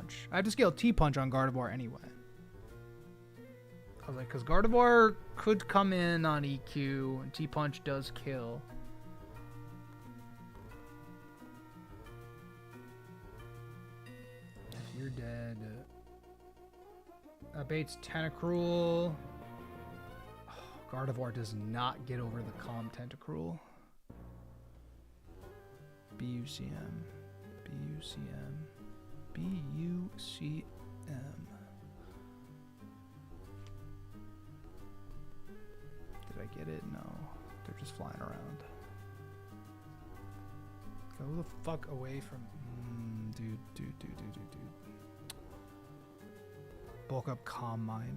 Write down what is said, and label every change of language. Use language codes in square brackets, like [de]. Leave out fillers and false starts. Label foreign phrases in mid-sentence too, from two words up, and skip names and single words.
[en] I have to scale T-Punch on Gardevoir anyway. I was like, because Gardevoir could come in on EQ, and T-Punch does kill. If you're dead... Bates Tentacruel. Oh, Gardevoir does not get over the Calm Tentacruel. BUCM. BUCM. BUCM. Did I get it? No. They're just flying around. Go the fuck away from... dude. Bulk up Calm Mind.